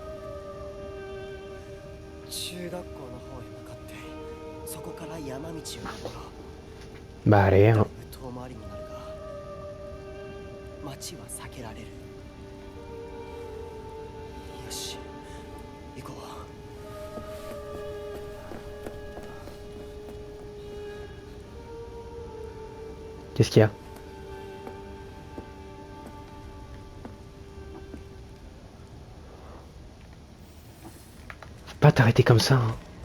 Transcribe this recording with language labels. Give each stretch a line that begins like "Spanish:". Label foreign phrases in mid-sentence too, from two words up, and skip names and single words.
Japanese: 中学校の方へ向かってそこから山道を登ろう。
French: Bah allez,
Japanese: だい
French: hein.
Japanese: ぶ遠回りになるが町は避けられる。よし行こう。
French: Qu'est-ce qu'il y a? Faut pas t'arrêter comme ça, hein.